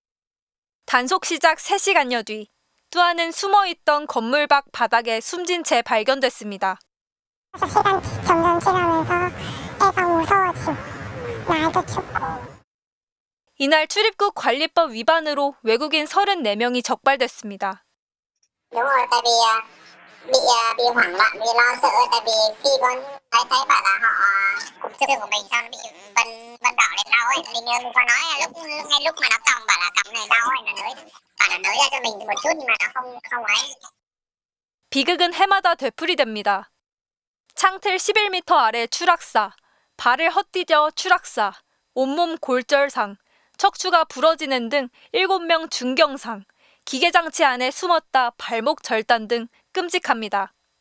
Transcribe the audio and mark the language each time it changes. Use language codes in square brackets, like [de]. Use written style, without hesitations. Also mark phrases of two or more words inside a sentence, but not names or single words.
[ko] 단속 시작 3시간여 뒤 뚜안은 숨어있던 건물 밖 바닥에 숨진 채 발견됐습니다. 시간 점점 지나면서 애가 무서워지고 날도 춥고. 이날 출입국 관리법 위반으로 외국인 34명이 적발됐습니다. [vi] Đúng rồi, tại vì bị hoảng loạn, bị lo sợ, tại vì khi có thấy bảo là họ cục chức của mình sao nó bị vân đỏ lên đau ấy, mình có nói là ngay lúc mà nó còng bảo là còng này đau ấy, nó nới ra cho mình một chút nhưng mà nó không ấy. [ko] 비극은 해마다 되풀이됩니다. 창틀 11m 아래 추락사, 발을 헛디뎌 추락사, 온몸 골절상, 척추가 부러지는 등 7명 중경상, 기계장치 안에 숨었다 발목 절단 등 끔찍합니다.